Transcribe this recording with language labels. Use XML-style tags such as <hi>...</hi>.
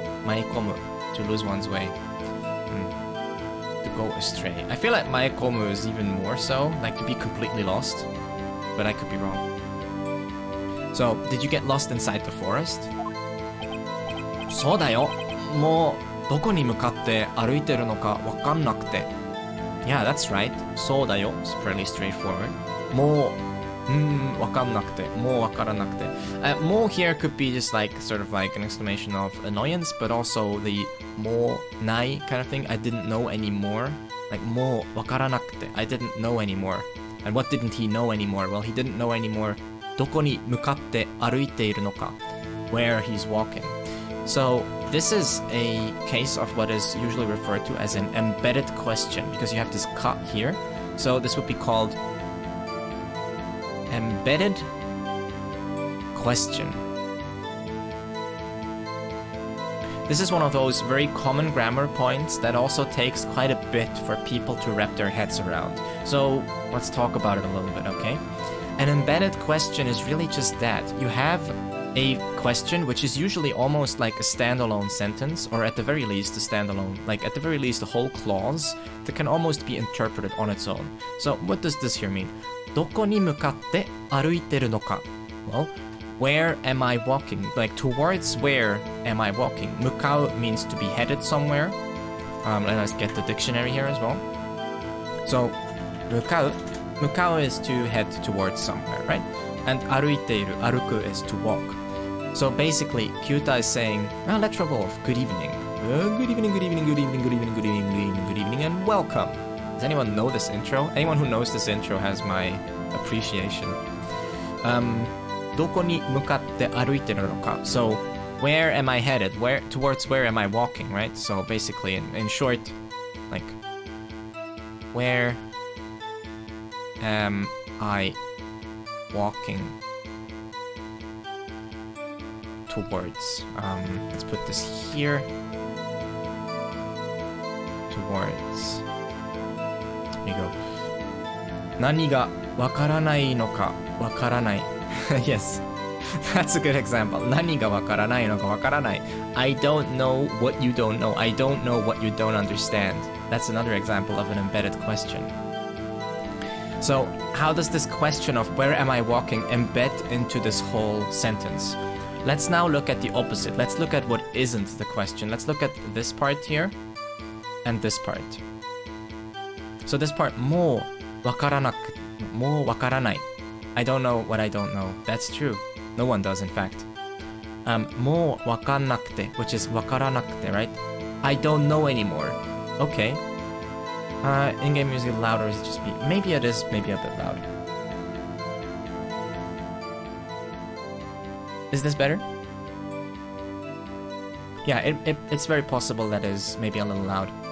<en>迷い込む to lose one's way. To go astray. I feel like 迷い込む is even more so, like to be completely lost. But I could be wrong. So, did you get lost inside the forest?</en> <ja>そうだよ。</ja> <en>も</en> <ja>どこに向かって歩いてるのかわかんなくて。</ja> <en>Yeah, that's right.</en> <ja>そうだよ。</ja> <en>It's pretty straightforward.</en> <ja>もう、わかんなくて。もうわからなくて。</ja> <en>もう here could be just like, sort of like an exclamation of annoyance, but also the もうない kind of thing. I didn't know anymore. Like,</en> <ja>もうわからなくて。</ja> <en>I didn't know anymore. And what didn't he know anymore? Well, he didn't know anymore.</en> <ja>どこに向かって歩いているのか。</ja> <en>Where he's walking. So, this is a case of what is usually referred to as an embedded question, because you have this ka here. So this would be called embedded question. This is one of those very common grammar points that also takes quite a bit for people to wrap their heads around. So let's talk about it a little bit, okay? An embedded question is really just that. You have a question which is usually almost like a standalone sentence, or at the very least a standalone, like at the very least a whole clause that can almost be interpreted on its own. So what does this here mean?</en> <ja>どこに向かって歩いてるのか?</ja> <en>Well, where am I walking? Like towards where am I walking? 向かう means to be headed somewhere. Let us get the dictionary here as well. So 向かう is to head towards somewhere, right? And 歩いている 歩く is to walk. So basically, Kyuuta is saying, let's roll off. Good evening. Good evening, good evening, good evening, good evening, good evening, good evening, good evening, and welcome. Does anyone know this intro? Anyone who knows this intro has my appreciation.</en> <ja>どこに向かって歩いてるのか?</ja> <en>So, where am I headed? Towards where am I walking, right? So basically, in short, like, where am I walking towards? Let's put this here. Towards. There you go.</en> <ja>何がわからないのかわからない.</ja> <en>Yes, that's a good example.</en> <ja>何がわからないのかわからない.</ja> <en>I don't know what you don't know. I don't know what you don't understand. That's another example of an embedded question. So, how does this question of where am I walking embed into this whole sentence? Let's now look at the opposite. Let's look at what isn't the question. Let's look at this part here and this part. So this part,</en> <ja>もうわからない.</ja> <en>I don't know what I don't know. That's true. No one does, in fact.</en> <ja>もうわかんなくて,</ja> <en>which is わからなくて, right? I don't know anymore. Okay. In-game music louder is just maybe it is maybe a bit loud. Is this better? Yeah, it's very possible that is maybe a little loud.</en>